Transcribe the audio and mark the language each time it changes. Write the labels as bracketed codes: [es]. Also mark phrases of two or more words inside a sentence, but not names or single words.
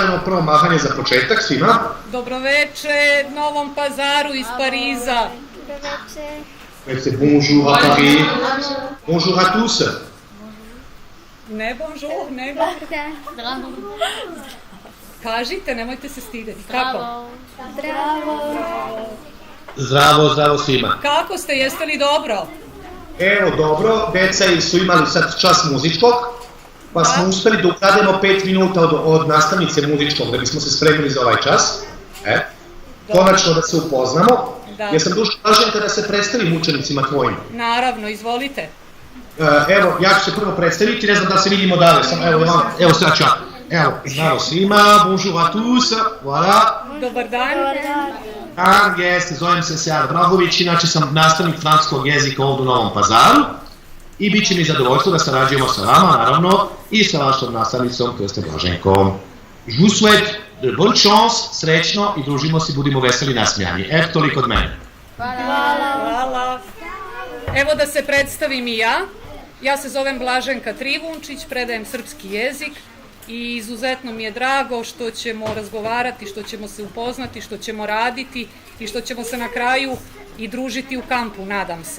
[sr] jedno prvo mahanje za početak svima. Dobroveče Novom Pazaru iz Pariza. Dobroveče. [fr] Bonjour à Paris. Bonjour à tous. [sr] Ne bonjour, nego... Zdravo. Kažite, nemojte se stideti. Zdravo. Zdravo, zdravo svima. Kako ste, jeste li dobro? Evo, dobro, deca su imali sad čas muzičkog, pa smo uspeli da ukrademo 5 minuta od nastavnice muzičkog da bismo se spremili za ovaj čas. Konačno da se upoznamo. Ja sam dužo Blaženka da se predstavim učenicima tvojim. Naravno, izvolite. Evo, ja ću se prvo predstaviti, ne znam da se vidimo dalje, evo sad ću ja. Evo, zdravo svima, [fr] bonjour à tous, voilà. [sr] Dobar dan. Jeste, zovem se Sead Bragović, inače sam nastavnik francuskog jezika ovdje u Novom Pazaru i bit će mi zadovoljstvo da sarađujemo sa vama, naravno, i sa vašom nastavnicom, to jeste Blaženkom. [fr] Je vous souhaite de bonne chance, [sr] srećno i družimo se, budimo veseli i nasmijani. Eto, toliko od mene. Hvala. Evo da se predstavim i ja. Ja se zovem Blaženka Trivunčić, predajem srpski jezik i izuzetno mi je drago što ćemo razgovarati, što ćemo se upoznati, što ćemo raditi i što ćemo se na kraju i družiti u kampu, nadam se.